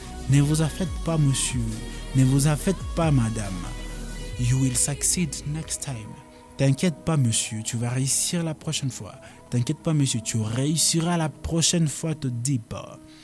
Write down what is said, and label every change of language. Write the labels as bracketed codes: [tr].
[fr] Ne vous en faites pas, monsieur. Ne vous en faites pas, madame. [en] You will succeed next time. [fr] T'inquiète pas, monsieur. Tu vas réussir la prochaine fois. T'inquiète pas, monsieur. Tu réussiras la prochaine fois, te dis pas.